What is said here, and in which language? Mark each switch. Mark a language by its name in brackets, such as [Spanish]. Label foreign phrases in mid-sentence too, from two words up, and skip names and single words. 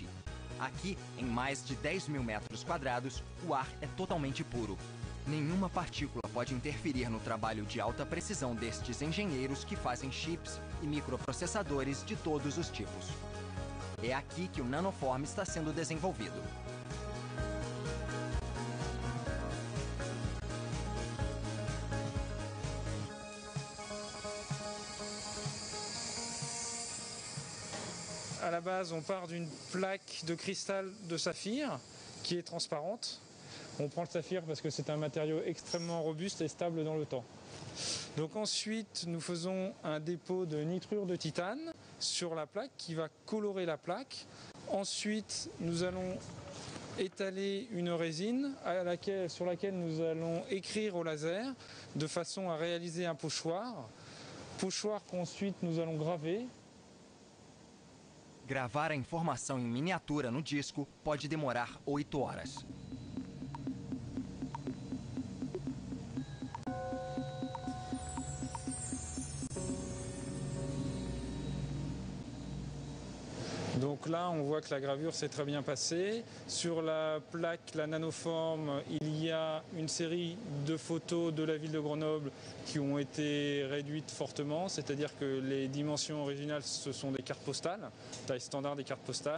[Portuguese] Aqui, em mais de 10 mil metros quadrados, o ar é totalmente puro. Nenhuma partícula pode interferir no trabalho de alta precisão destes engenheiros que fazem chips e microprocessadores de todos os tipos. É aqui que o Nanoform está sendo desenvolvido. [French] À la base, on part d'une plaque de cristal de saphir qui est transparente. On prend le saphir parce que c'est un matériau extrêmement robuste et stable dans le temps. Donc ensuite, nous faisons un dépôt de nitrure de titane sur la plaque qui va colorer la plaque. Ensuite, nous allons étaler une résine sur laquelle nous allons écrire au laser de façon à réaliser un pochoir. Pochoir qu'ensuite nous allons graver. [Portuguese] Gravar a informação em miniatura no disco pode demorar 8 horas. [French] Donc là, on voit que la gravure s'est très bien passée. Sur la plaque, la Nanoform, il y a une série de photos de la ville de Grenoble qui ont été réduites fortement, c'est-à-dire que les dimensions originales, ce sont des cartes postales, taille standard des cartes postales.